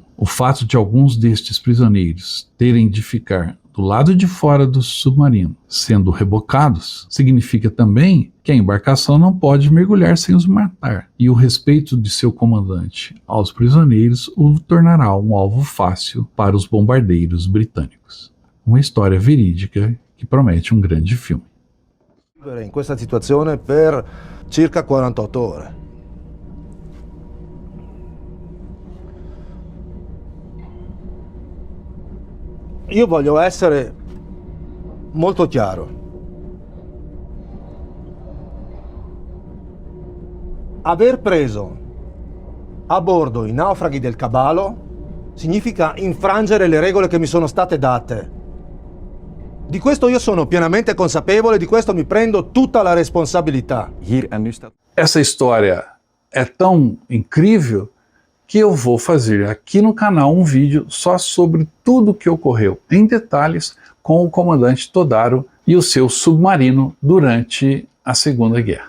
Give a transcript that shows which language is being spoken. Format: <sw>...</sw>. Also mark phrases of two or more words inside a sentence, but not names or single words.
<pt>O fato de alguns destes prisioneiros terem de ficar do lado de fora do submarino, sendo rebocados, significa também que a embarcação não pode mergulhar sem os matar, e o respeito de seu comandante aos prisioneiros o tornará um alvo fácil para os bombardeiros britânicos. Uma história verídica que promete um grande filme.</pt> <it>In questa situazione per circa 48 ore. Io voglio essere molto chiaro. Aver preso a bordo i naufraghi del Caballo significa infrangere le regole che mi sono state date. Di questo io sono pienamente consapevole, di questo mi prendo tutta la responsabilità.</it> <pt>Essa história é tão incrível que eu vou fazer aqui no canal um vídeo só sobre tudo o que ocorreu em detalhes com o comandante Todaro e o seu submarino durante a Segunda Guerra.</pt>